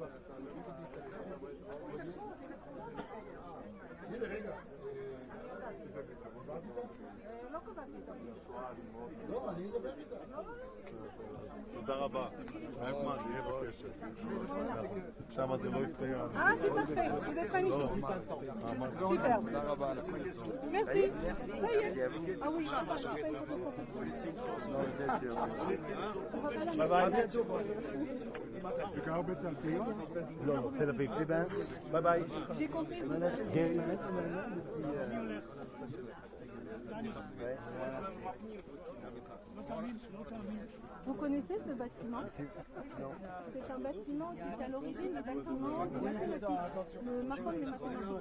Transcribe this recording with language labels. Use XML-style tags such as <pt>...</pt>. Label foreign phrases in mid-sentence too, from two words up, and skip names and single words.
<he>הנה רגע. תודה רבה. נחמד, יהיה בקשר. שם זה לא יסתיים.</he> <fr>Ah, c'est parfait, vous êtes magnifique. Super.</fr> <he>תודה רבה על הכל.</he> <fr>Merci. Ça y est. Ah oui,</fr> <he>ביי ביי.</he> <fr>Tu peux remettre un client?</fr> <he>לא, תל אביב. ביי ביי.</he> <fr>J'ai compris. Vous connaissez ce bâtiment? C'est un bâtiment qui est à l'origine le bâtiment mathématique, le marquant des mathématiques.</fr>